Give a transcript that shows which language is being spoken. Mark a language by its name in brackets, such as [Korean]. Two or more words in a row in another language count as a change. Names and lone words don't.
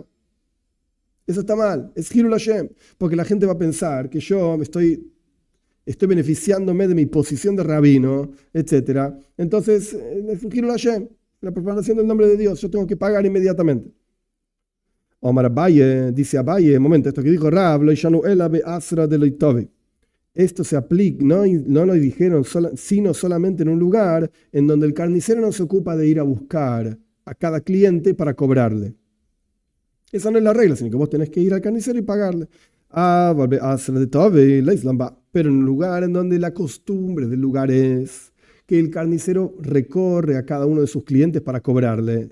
[Spanish] Eso está mal, es [Hebrew] Hilul Hashem, [Spanish] porque la gente va a pensar que yo estoy beneficiándome de mi posición de rabino, etcétera. Entonces, es un [Hebrew] Hilul Hashem, [Spanish] la profanación del nombre de Dios, yo tengo que pagar inmediatamente. [Aramaic] Omar Abaye, [Spanish] dice Abaye, momento, esto que dijo Rab, [Aramaic] lo yanu ela be asra de loitovi. [Spanish] Esto se aplica, no lo dijeron, sino solamente en un lugar en donde el carnicero no se ocupa de ir a buscar a cada cliente para cobrarle. Esa no es la regla, sino que vos tenés que ir al carnicero y pagarle. Pero en un lugar en donde la costumbre del lugar es que el carnicero recorre a cada uno de sus clientes para cobrarle.